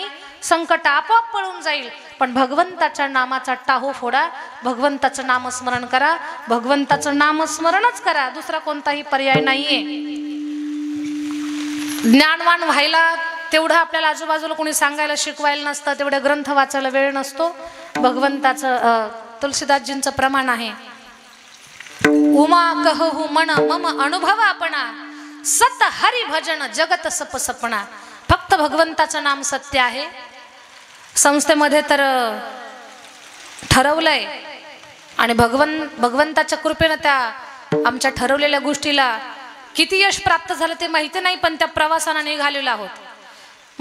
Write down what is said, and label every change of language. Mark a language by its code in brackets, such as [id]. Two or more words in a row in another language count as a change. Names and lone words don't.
[mr] संकट आपोआप पळून जाईल, पण भगवंताच्या नामाचा टाहू फोडा, भगवंताचं नामस्मरण करा, भगवंताचं नामस्मरणच करा, दुसरा कोणताही पर्याय नाहीये। ज्ञानवान व्हायला तेवढं आपल्याला आजूबाजूला कोणी सांगायला शिकवायला नसतं, तेवढे ग्रंथ वाचायला वेळ नसतो। [awa] भगवंताचं तुलसीदासजींचं प्रमाण आहे, उमा कहू मन मम अनुभव आपणा, सत हरि भजन जगत सप सपना। [mr] फक्त भगवंताचं नाम सत्य आहे। संस्थेमध्ये तर ठरवलंय, आणि भगवंताच्या कृपेनं त्या आमच्या ठरवलेल्या गोष्टीला किती यश प्राप्त झालं ते माहिती नाही, पण त्या प्रवासाला निघालेलो आहोत।